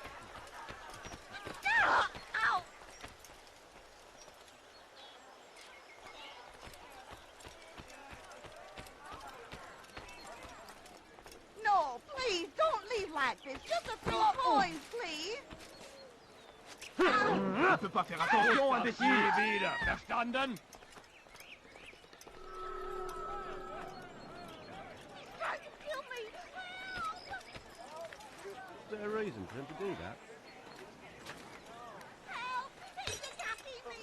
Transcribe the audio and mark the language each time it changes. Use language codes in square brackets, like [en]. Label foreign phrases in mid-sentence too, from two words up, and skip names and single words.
[en] Ah! Ow! No, please, don't leave like this. Just a few coins, please. [fr] On peut pas faire attention, imbécile. [de] Wieder, verstanden? [en] Trying to kill me. Is there a reason for him to do that? Help! He's attacking me.